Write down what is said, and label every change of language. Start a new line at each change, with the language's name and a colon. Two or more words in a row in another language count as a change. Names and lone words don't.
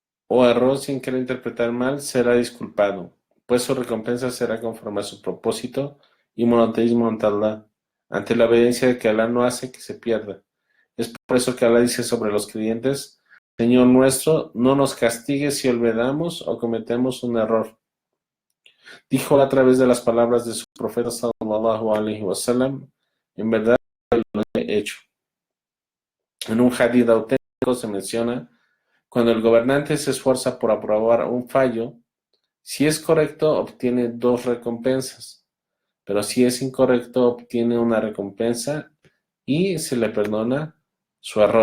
Spanish: o erró sin querer interpretar mal, será disculpado, pues su recompensa será conforme a su propósito y monoteísmo ante Allah, ante la evidencia de que Allah no hace que se pierda. Es por eso que Allah dice sobre los creyentes: Señor nuestro, no nos castigues si olvidamos o cometemos un error. Dijo a través de las palabras de su profeta
Arabic: صلى الله عليه وسلم:
Spanish: en verdad lo he hecho. En un hadith auténtico se menciona: cuando el gobernante se esfuerza por aprobar un fallo, si es correcto obtiene dos recompensas, pero si es incorrecto obtiene una recompensa y se le perdona su error.